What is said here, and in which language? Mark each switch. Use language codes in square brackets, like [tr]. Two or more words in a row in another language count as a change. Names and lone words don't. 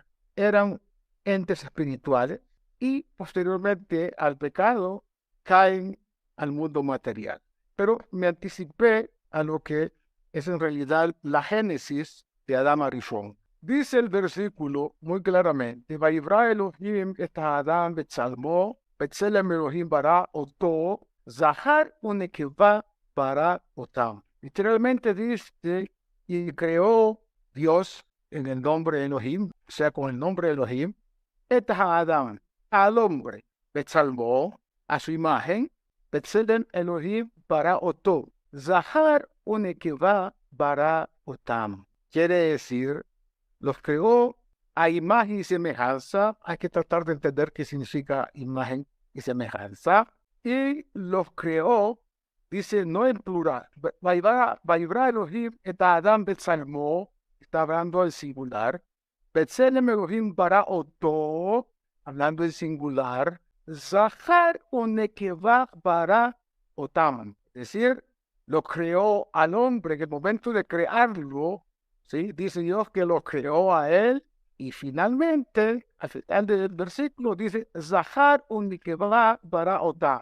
[es] Eran entes espirituales y posteriormente al pecado caen al mundo material. Pero me anticipé a lo que es en realidad la génesis de Adán y Rishon. Dice el versículo muy claramente: [he] ויברא אלהים את אדם בצלמו בצלם אלהים ברא אתו זכר ונקבה ברא אתם. [es] Literalmente dice, y creó Dios en el nombre de Elohim, o sea, con el nombre de Elohim, [he] את אדם, [es] al hombre, betzalmo, a su imagen, [he] בצלם אלהים ברא אתו זכר ונקבה ברא אתם. [es] Quiere decir, los creó a imagen y semejanza. Hay que tratar de entender qué significa imagen y semejanza. Y los creó, dice, no en plural. [he] ויברא אלהים את אדם בצלמו, [es] está hablando en singular. [he] בצלם אלהים ברא אתו, [es] hablando en singular. [he] זכר ונקבה ברא אתם. [es] Es decir, lo creó al hombre en el momento de crearlo. ¿Sí? Dice Dios que lo creó a él, y finalmente, al final del versículo, dice, [he] זכר ונקבה ברא אתם.